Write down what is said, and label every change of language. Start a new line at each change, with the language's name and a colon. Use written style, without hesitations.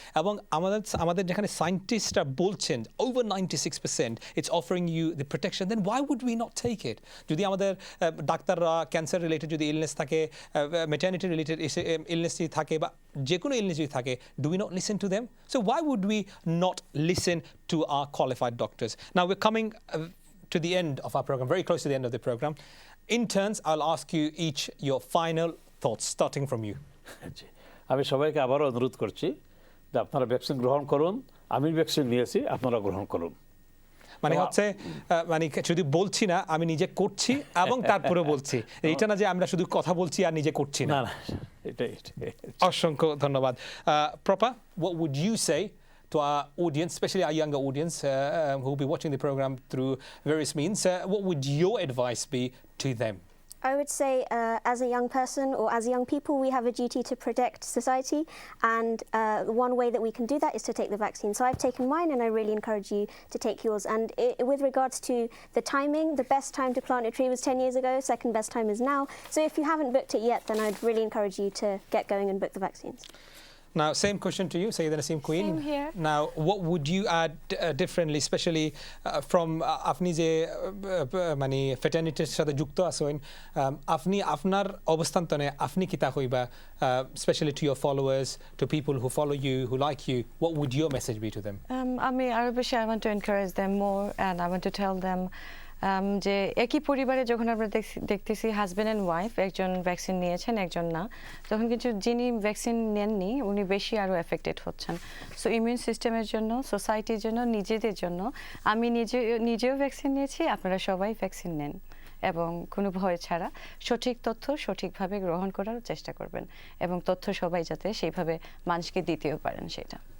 Bangla: এবং আমাদের যেখানে সায়েন্টিস্টরা বলছেন
English: Over 96% it's offering you the protection, then why would we not take it?
Bangla: যদি আমাদের ডাক্তাররা ক্যান্সার রিলেটেড যদি ইলনেস থাকে, ম্যাটার্নিটি রিলেটেড ইলনেস যদি থাকে, বা যে কোনো ইলনেস যদি থাকে,
English: Do we not listen to them? So why would we not listen to our qualified doctors? Now we are coming to the end of our program, very close to the end of the program. In turns, I'll ask you each your final thoughts, starting from you.
Bangla: আমি সবাইকে আবারও অনুরোধ করছি যে আপনারা vaccine গ্রহণ করুন, আমি ভ্যাকসিন নিয়েছি, আপনারা গ্রহণ করুন। মানে হচ্ছে মানে শুধু বলছি না, আমি নিজে করছি এবং তারপরে বলছি, এইটা না যে আমরা শুধু কথা বলছি আর নিজে করছি না। এটাই। অসংখ্য ধন্যবাদ।
English: Propa, what would you say to our audience, especially our younger audience who will be watching the program through various means? What would your advice be to them? I would say as a young person or as young people, we have a duty to protect society, and one way that we can do that is to take the vaccine. So I've taken mine, and I really encourage you to take yours. And with regards to the timing, the best time to plant a tree was 10 years ago, second best time is now. So if you haven't booked it yet, then I'd really encourage you to get going and book the vaccines. Now, same question to you, Syeda Nasim Queen. Same here. Now, what would you add differently, especially from
Bangla: আপনি যে মানে ফ্যাটার্নিটির সাথে যুক্ত আছেন, আপনি আপনার অবস্থান্তনে আপনি কি তা হইবা,
English: especially to your followers, to people who follow you, who like you, what would your message be to them?
Bangla: আমি আরো বেশি
English: I want to encourage them more, and I want to tell them
Bangla: যে একই পরিবারে যখন আমরা দেখতেছি husband and wife, একজন ভ্যাকসিন নিয়েছেন একজন না, তখন কিন্তু যিনি ভ্যাকসিন নেননি উনি বেশি আরও এফেক্টেড হচ্ছেন। সো ইমিউন সিস্টেমের জন্য, সোসাইটির জন্য, নিজেদের জন্য, আমি নিজেও ভ্যাকসিন নিয়েছি, আপনারা সবাই ভ্যাকসিন নেন এবং কোনো ভয় ছাড়া সঠিক তথ্য সঠিকভাবে গ্রহণ করার চেষ্টা করবেন, এবং তথ্য সবাই যাতে সেইভাবে মানুষকে দিতেও পারেন সেটা।